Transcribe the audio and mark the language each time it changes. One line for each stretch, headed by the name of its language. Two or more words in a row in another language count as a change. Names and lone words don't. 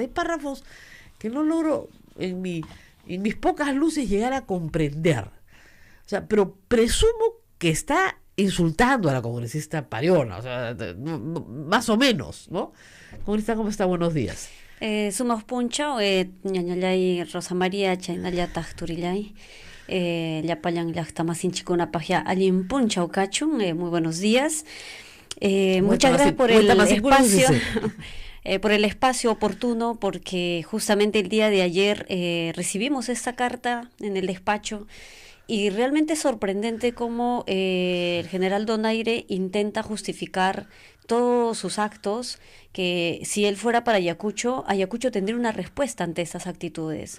Spanish: Hay párrafos que no logro en mis pocas luces llegar a comprender. O sea, pero presumo que está insultando a la congresista Pariona, o sea, más o menos, ¿no? Congresista, ¿cómo está? Buenos días.
Quechua: Sumos punchao, ñañallay Rosa María, chaynalla tajturillay. Llapayan llaqtamasinchikuna pajya allin punchao kachun,
Spanish: muy buenos días. Muchas gracias por el espacio. Por el espacio oportuno, porque justamente el día de ayer recibimos esta carta en el despacho y realmente es sorprendente cómo el general Donaire intenta justificar todos sus actos, que si él fuera para Ayacucho tendría una respuesta ante estas actitudes.